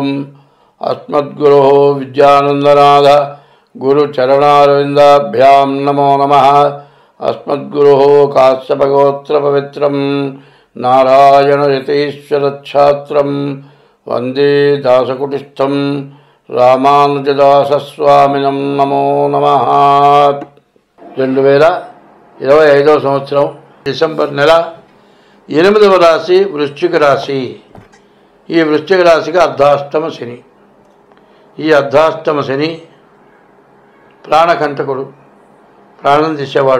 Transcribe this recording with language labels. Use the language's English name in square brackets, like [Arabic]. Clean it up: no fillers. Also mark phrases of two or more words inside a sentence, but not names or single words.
[Sanskrit] अस्मद्गुरोः विद्यानन्दनाथ गुरुचरणारविन्दाभ्यां नमो नमः। अस्मद्गुरोः काश्यपगोत्रपवित्रं नारायणयतीश्वरच्छात्रं वंदे दासकुटिस्थं रामानुजदासस्वामिनं नमो नमः। [Telugu] 2025 సంవత్సరం డిసెంబర్ నెల 8వ రాశి వృశ్చిక రాశి. ఈ వృశ్చిక రాశికి అర్ధాష్టమ శని. ఈ అర్ధాష్టమ శని ప్రాణకంటకుడు, ప్రాణం తీసేవాడు.